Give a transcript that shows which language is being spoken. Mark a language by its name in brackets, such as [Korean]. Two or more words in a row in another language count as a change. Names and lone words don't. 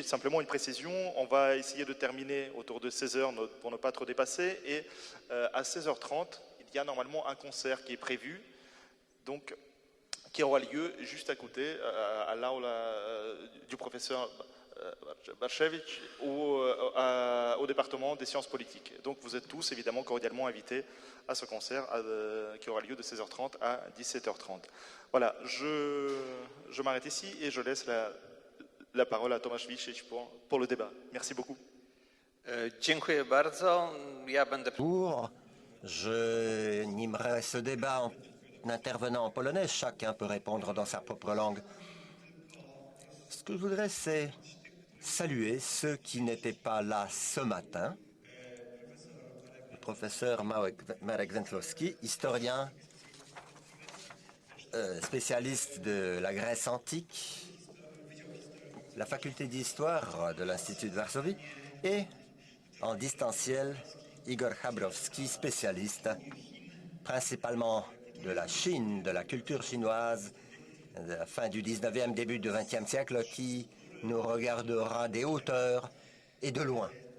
[French] Simplement une précision, on va essayer de terminer autour de 16h pour ne pas trop dépasser, et à 16h30, il y a normalement un concert qui est prévu, donc qui aura lieu juste à côté, à l'aula du professeur Bartchewicz au département des sciences politiques. Donc vous êtes tous évidemment cordialement invités à ce concert qui aura lieu de 16h30 à 17h30. Voilà, je m'arrête ici et je laisse la parole à Tomasz Wiślich pour le débat. Merci beaucoup. [Polish] Dziękuję bardzo. Ja będę... [French] Je animerai ce débat en intervenant en polonais. Chacun peut répondre dans sa propre langue. Ce que je voudrais, c'est saluer ceux qui n'étaient pas là ce matin. Le professeur Marek Wędlowski, historien, spécialiste de la Grèce antique, la faculté d'histoire de l'Institut de Varsovie, et en distanciel, Igor Chabrowski, spécialiste principalement de la Chine, de la culture chinoise, de la fin du 19e, début du 20e siècle, qui nous regardera des hauteurs et de loin.